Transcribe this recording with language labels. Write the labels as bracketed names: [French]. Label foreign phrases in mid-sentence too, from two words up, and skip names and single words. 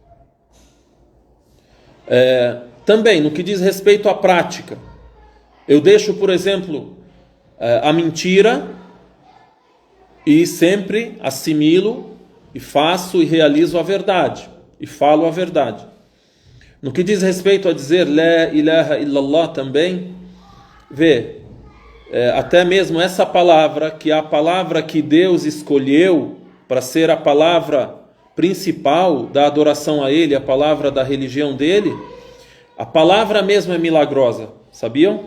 [Portuguese] Também, no que diz respeito à prática, eu deixo, por exemplo, a mentira e sempre assimilo e faço e realizo a verdade e falo a verdade. No que diz respeito a dizer [Arabic] لا إله إلا الله [Portuguese] também, até mesmo essa palavra, que é a palavra que Deus escolheu para ser a palavra principal da adoração a Ele, a palavra da religião dele, a palavra mesmo é milagrosa, sabiam?